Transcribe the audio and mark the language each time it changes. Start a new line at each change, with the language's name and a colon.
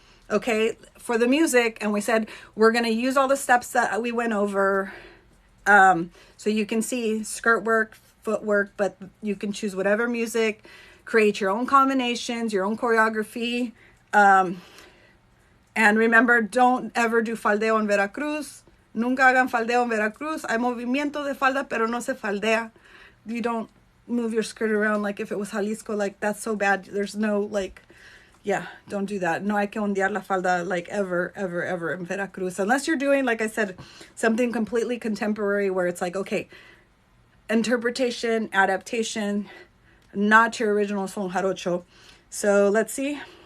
English: Okay, for the music, and we said we're going to use all the steps that we went over, so you can see skirt work, footwork, but you can choose whatever music, create your own combinations, your own choreography, and remember, don't ever do
Spanish: faldeo en Veracruz. Nunca hagan faldeo en Veracruz. Hay movimiento de falda, pero no se faldea.
English: You don't move your skirt around like if it was Jalisco. Like, that's so bad. There's no, like... Yeah, don't do that.
Spanish: No hay que ondear la falda
English: like ever
Spanish: in Veracruz.
English: Unless you're doing, like I said, something completely contemporary where it's like, okay, interpretation, adaptation, not your original son jarocho. So let's see.